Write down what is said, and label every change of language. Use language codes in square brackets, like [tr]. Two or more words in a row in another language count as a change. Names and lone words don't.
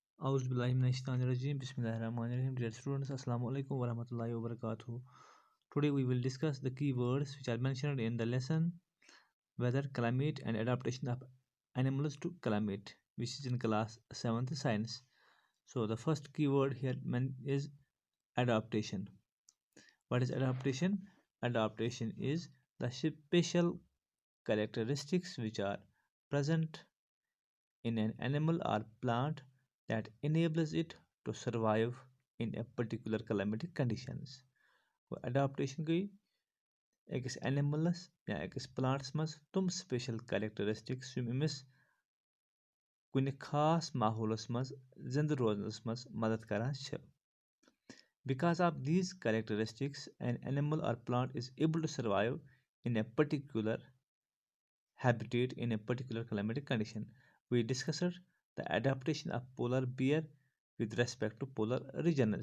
[ar] أعوذ بالله من الشيطان الرجيم. بسم الله الرحمن الرحيم. [en] Dear students, [ar] السلام عليكم ورحمة الله وبركاته. [en] Today we will discuss the key words which are mentioned in the lesson weather, climate and adaptation of animals to climate, which is in class 7th science. So the first key word here is adaptation. What is adaptation? Adaptation is the special characteristics which are present in an animal or plant that enables it to survive in a particular climatic conditions. [ks] वो adaptation गई أکِس animalس या أکِس plantس منٛز تِم [en] special characteristics [ks] یِم أمِس کُنہِ خاص ماحولس منٛز زِنٛدٕ روزنس منٛز مدد کران چھِ. [en] Because of these characteristics, an animal or plant is able to survive in a particular habitat in a particular climatic condition. We discussed the adaptation of polar bear with respect to polar regions.